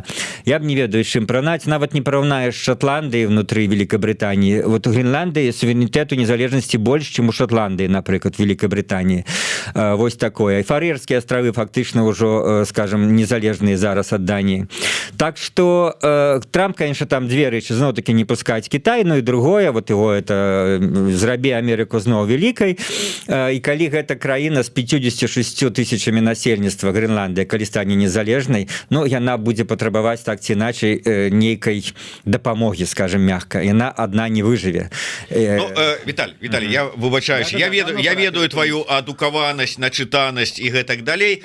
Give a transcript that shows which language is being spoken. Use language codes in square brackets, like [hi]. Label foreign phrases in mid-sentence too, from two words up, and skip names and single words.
[be] Я б не ведаю, чым параўнаць, нават не параўнаеш Шотландыі внутры Великабрытаніі. Вот у Грэнландыі суверэнітэту незалежнасці больш, чым у Шотландыі, напрыклад, Великабрытаніі. Вось такое. Фарэрскія астравы фактычна ўжо, скажем, незалежныя зараз ад Даніі. Так што Трамп, конечно, там две рэчы, зноў-такі не пускаць Кітай, ну і другое, [ru] вот его это [be] зрабі Амерыку зноў вялікай, і калі гэта краіна з 56 тысячамі насельніцтва Грэнландыя, калі стане незалежнай, ну, яна будзе патрабаваць так ці іначай нейкай дапамогі, скажем, мягка. Яна адна не выжыве. Віталій, я выбачаюсь, я ведаю твою адукаванасць, начытанасць і гэтак далей.